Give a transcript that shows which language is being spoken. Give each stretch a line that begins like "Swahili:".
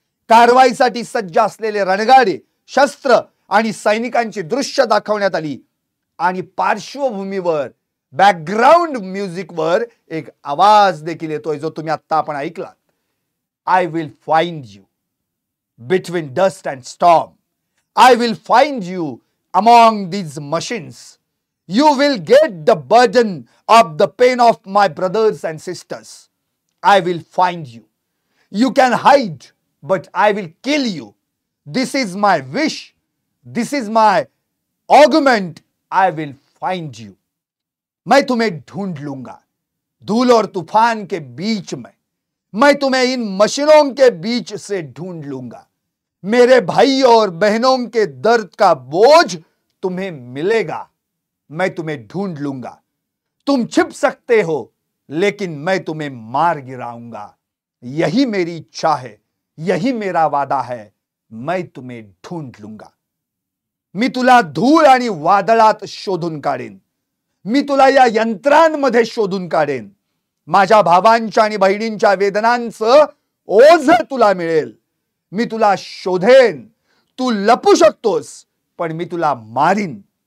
Marathi: कारवाईसाठी सज्ज असलेले रणगाडे, शस्त्र आणि सैनिकांची दृश्य दाखवण्यात आली आणि पार्श्वभूमीवर बॅकग्राऊंड म्युझिकवर एक आवाज देखील येतोय जो तुम्ही आता आपण ऐकलात.
English: I will find you between dust and storm. I will find you among these machines. You will get the burden of the pain of my brothers and sisters. I will find you. You can hide, but I will kill you. This is my wish. This is my argument. I will find you.
Hindi: मैं तुम्हें ढूंढ लूंगा धूल और तूफान के बीच में. मैं तुम्हें इन मशीनों के बीच से ढूंढ लूंगा. मेरे भाई और बहनों के दर्द का बोझ तुम्हें मिलेगा. मैं तुम्हें ढूंढ लूंगा. तुम छिप सकते हो लेकिन मैं तुम्हें मार गिराऊंगा. यही मेरी इच्छा है, यही मेरा वादा है. मैं तुम्हें ढूंढ लूंगा.
Marathi: मी तुला धूळ आणि वादळात शोधून काढेन. मी तुला या यंत्रांमध्ये शोधून काढेन. माझ्या भावांच्या आणि बहिणींच्या वेदनांचं ओझ तुला मिळेल. मी तुला शोधेन. तू लपू शकतोस पण मी तुला मारीन.